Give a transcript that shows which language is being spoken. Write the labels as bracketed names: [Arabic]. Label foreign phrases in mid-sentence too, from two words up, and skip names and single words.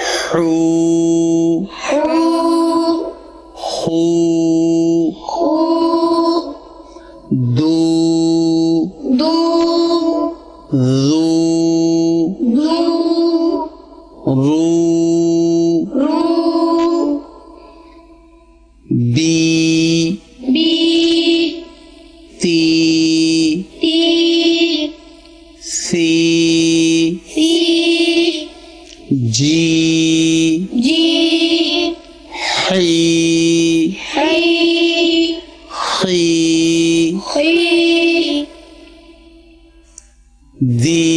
[Arabic] حو حو خو خو دو دو ذو دو رو رو بی بی تی تی سی سی جی جی حی حی خی خی دی